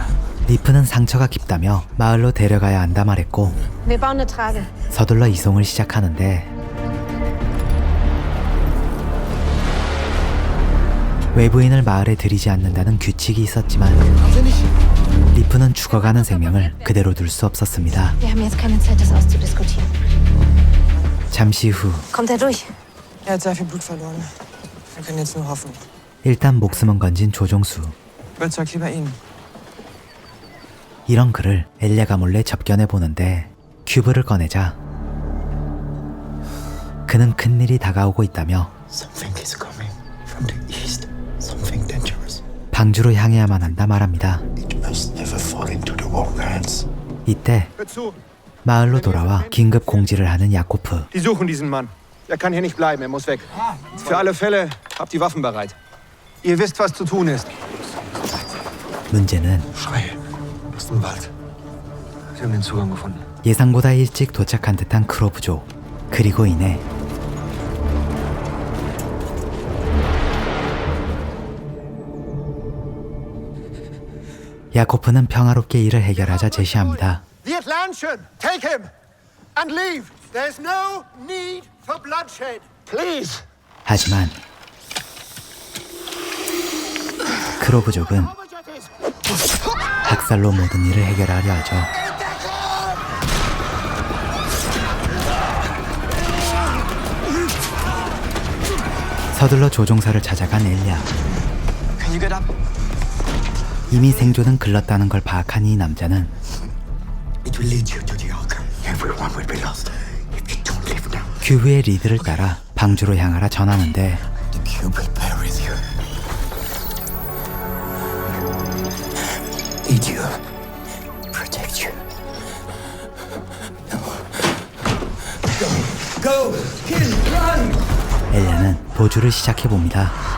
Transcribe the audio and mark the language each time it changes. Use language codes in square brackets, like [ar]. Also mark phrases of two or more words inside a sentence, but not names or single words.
[ko] 리프는 상처가 깊다며 마을로 데려가야 한다 말했고 [de] Wir bauen eine Trage. [ko] 서둘러 이송을 시작하는데 외부인을 마을에 들이지 않는다는 규칙이 있었지만 리프는 죽어가는 생명을 그대로 둘 수 없었습니다. [de] Wir haben jetzt keine Zeit, das auszudiskutieren. [ko] 잠시 후 [de] Kommt er durch? Er hat sehr viel Blut verloren. Wir können jetzt nur hoffen. [ko] 일단 목숨은 건진 조종수. [de] Überzeugt lieber ihn. [ko] 이런 그를 엘리아가 몰래 접견해 보는데 큐브를 꺼내자 그는 큰일이 다가오고 있다며 [en] Something is coming from the east. Something dangerous. [ko] 방주로 향해야만 한다 말합니다. [en] It must never fall into the wrong hands. [ko] 이때 [de] Hört zu. [ko] 마을로 돌아와 긴급 공지를 하는 야코프. [de] Die suchen diesen Mann. Er kann hier nicht bleiben, er muss weg. Für alle Fälle habt die Waffen bereit. Ihr wisst, was zu tun ist. [ko] 문제는 [de] Schreie. Aus dem Wald. Sie haben den Zugang gefunden. [ko] 예상보다 일찍 도착한 듯한 크로 부족. 그리고 이내 야코프는 평화롭게 일을 해결하자 제시합니다. [en] The Atlantean! Take him! And leave! There's no need for bloodshed! Please! [ko] 하지만 크로 부족은 학살로 모든 일을 해결하려 하죠. 서둘러 조종사를 찾아간 엘리아. [en] Can you get up? [ko] 이미 생존은 글렀다는 걸 파악한 이 남자는 [en] It will lead you to the Ark. Everyone will be lost if you don't leave now. [ko] 큐브의 리드를 따라 방주로 향하라 전하는데 [en] The cube will bear with you. Lead you. Protect you. Go! Kill! Run! [ko] 엘리아는 도주를 시작해봅니다.